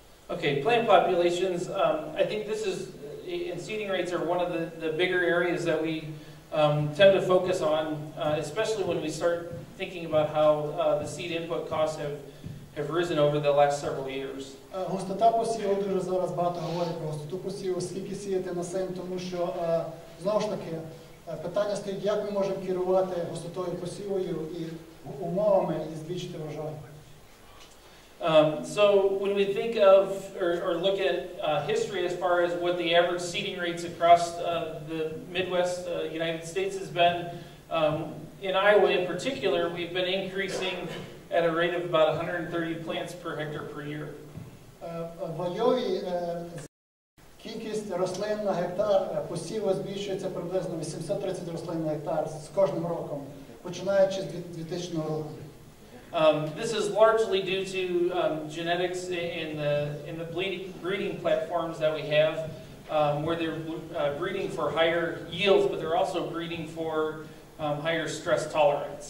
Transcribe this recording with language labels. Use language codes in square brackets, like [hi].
[en] Okay, plant populations, I think this is, and seeding rates are one of the bigger areas that we tend to focus on, especially when we start thinking about how the seed input costs have risen over the last several years. [uk] Густота посіву, дуже зараз багато говорять про густоту посіву, скільки сіяти на сим, тому що, знову ж таки, питання стоїть, як ми можемо керувати густотою посівою і умовами і збільшити врожай. [en] So when we think of or look at history as far as what the average seeding rates across the Midwest United States has been, in Iowa in particular, we've been increasing at a rate of about 130 plants per hectare per year. [uk] В Айові кількість рослин на гектар посіву збільшується приблизно 830 рослин на гектар з кожним роком, починаючи з 2000 року. [en] This is largely due to genetics in the breeding platforms that we have, where they're breeding for higher yields, but they're also breeding for higher stress tolerance.